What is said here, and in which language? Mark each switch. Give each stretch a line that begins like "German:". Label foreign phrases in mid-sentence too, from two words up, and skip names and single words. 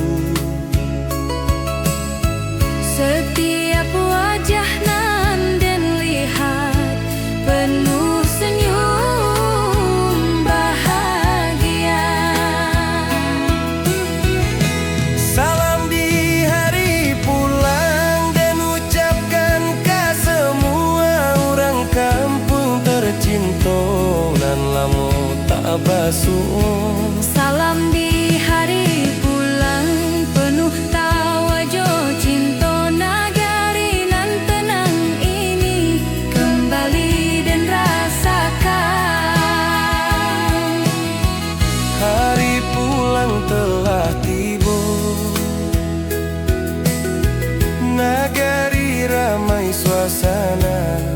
Indonesian: setiap wajah nan den lihat penuh senyum bahagia. Salam di hari pulang dan ucapkan ke semua orang kampung tercinta
Minangkabau: nan lamo tak basuh.
Indonesian: Salam di hari pulang penuh tawa jo cinta, nagari nan tenang ini kembali dan rasakan. Hari pulang telah tiba, nagari ramai suasana.